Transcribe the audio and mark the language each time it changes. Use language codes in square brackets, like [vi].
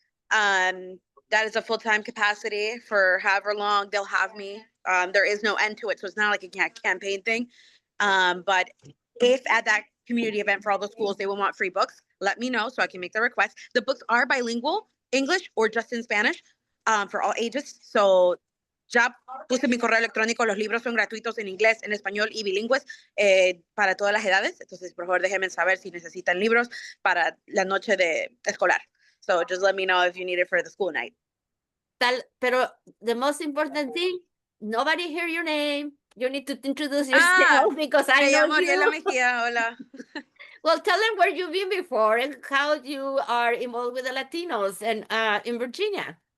[en] That is a full-time capacity for however long they'll have me. There is no end to it, so it's not like a campaign thing. But if at that community event for all the schools they will want free books, let me know so I can make the request. The books are bilingual, English or just in Spanish, for all ages. [es] So ya puse mi correo electrónico, los libros son gratuitos en inglés, en español y bilingües para todas las edades. Entonces, por favor, déjenme saber si necesitan libros para la noche de escolar. [en] So just let me know if you need it for the school night. Pero the most important thing, nobody hear your name. You need to introduce yourself because I know you. [es] Ariela Mejia, hola. [en] Well, tell them where you've been before and how you are involved with the Latinos and in Virginia.